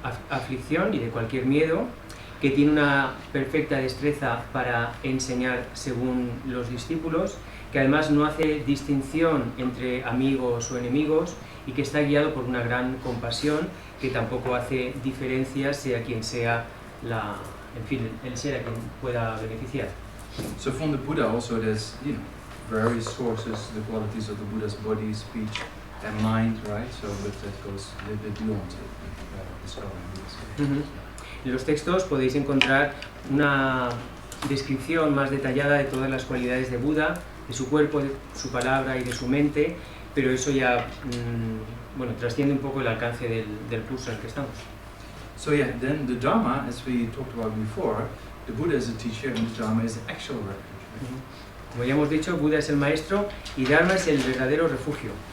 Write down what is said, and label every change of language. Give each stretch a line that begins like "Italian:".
Spanish: aflicción y de cualquier miedo, que tiene una perfecta destreza para enseñar según los discípulos, que además no hace distinción entre amigos o enemigos y que está guiado por una gran compasión, que tampoco hace diferencias sea quien sea el ser a quien pueda beneficiar.
English: So from the Buddha also there's various sources, the qualities of the Buddha's body, speech and mind, right? So but that goes a little bit beyond discovering this.
Spanish: En los textos podéis encontrar una descripción más detallada de todas las cualidades de Buda, de su cuerpo, de su palabra y de su mente, pero eso ya trasciende un poco el alcance del curso en el que estamos.
English: So yeah, then the Dharma, as we talked about before, the Buddha is a teacher and the Dharma is the actual refuge. Right?
Spanish: Como ya hemos dicho, Buda es el maestro y Dharma es el verdadero refugio.